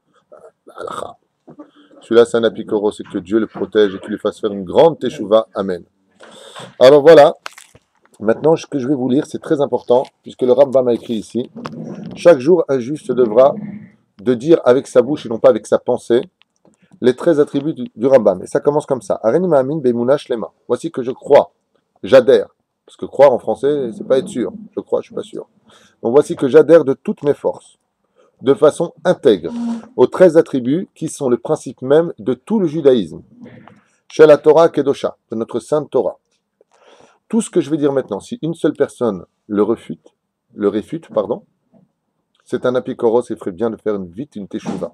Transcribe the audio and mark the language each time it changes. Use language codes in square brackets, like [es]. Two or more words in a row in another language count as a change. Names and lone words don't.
[fr] Celui-là c'est un apikoros, c'est que Dieu le protège et qu'il lui fasse faire une grande teshuva. Amen. Alors voilà, maintenant ce que je vais vous lire c'est très important, puisque le Rambam a écrit ici chaque jour un juif se devra de dire avec sa bouche et non pas avec sa pensée les 13 attributs du Rambam. Et ça commence comme ça. [he] הריני מאמין באמונה שלמה. [fr] Voici que je crois, j'adhère. Parce que croire en français, c'est pas être sûr. Je crois, je suis pas sûr. Donc voici que j'adhère de toutes mes forces, de façon intègre, aux 13 attributs qui sont le principe même de tout le judaïsme. Chez la [he] תורה קדושה, [fr] de notre sainte Torah. Tout ce que je vais dire maintenant, si une seule personne le réfute, c'est un apikoros et ferait bien de faire vite une teshuva.